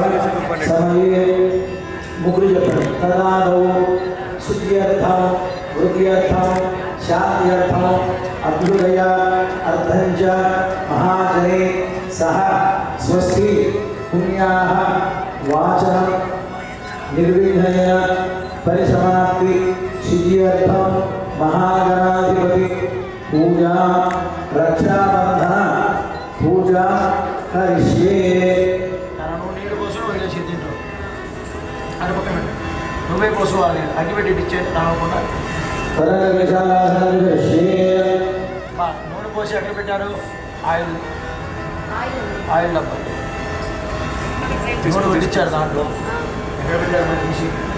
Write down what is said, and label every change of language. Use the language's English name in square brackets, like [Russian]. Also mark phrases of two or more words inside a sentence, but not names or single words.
[Sanskrit] समये मुकुट तदादौ शुद्ध्यर्थं वृद्ध्यर्थं शान्त्यर्थं अभ्युदय अर्धञ्च महाजने सह स्वस्ति पुण्याः वाचनं निर्विघ्नेन परिसमाप्ति सिद्ध्यर्थं महागणाधिपति पूजा रक्षाबंधन पूजा करिष्ये [Telugu] నీళ్ళు పోసు వదిలేసి తింటారు అది పక్కన పెట్టు నువ్వే పోసుకోవాలి అగ్గిపెట్టి ఇచ్చేది తాగకుండా నూనె పోసి ఎక్కడ పెట్టారు [English] oil oil [Telugu] డబ్బా నూనె పెట్టించారు దాంట్లో ఎక్కడ పెట్టారు మరి తీసి